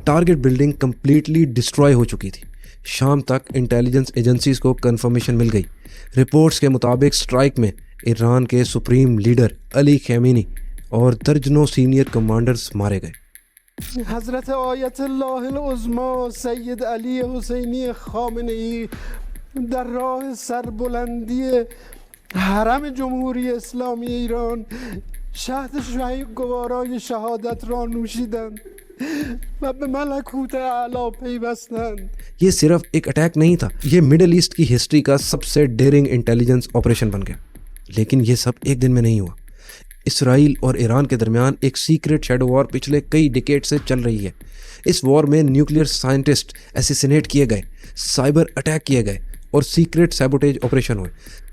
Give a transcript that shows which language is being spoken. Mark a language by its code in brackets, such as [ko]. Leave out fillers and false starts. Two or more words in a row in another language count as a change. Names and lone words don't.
[en] target building completely destroy [hi] हो चुकी थी। शाम तक [en] intelligence agencies [hi] को कंफर्मेशन मिल गई। रिपोर्ट्स के मुताबिक स्ट्राइक में ईरान के [en] supreme leader [hi] अली खमेनी और दर्जनों [en] senior commanders [hi] मारे गए। [fa] حضرت آیت الله العظما سید علی حسینی خامنه‌ای در راه سربلندی حرم جمهوری اسلامی ایران شهد شهید گوارای شهادت را نوشیدند و به ملکوت اعلی پیوستند। [hi] ये सिर्फ एक अटैक नहीं था, ये मिडिल ईस्ट की हिस्ट्री का सबसे [en] daring intelligence operation [hi] बन गया। लेकिन ये सब एक दिन में नहीं हुआ। इसराइल और ईरान के दरमियान एक [en] secret shadow war [hi] पिछले कई डिकेड से चल रही है। इस वॉर में [en] nuclear scientist assassinate [hi] किए गए, [en] cyber attack [hi] किए गए और [en] secret sabotage operation [hi] हुए।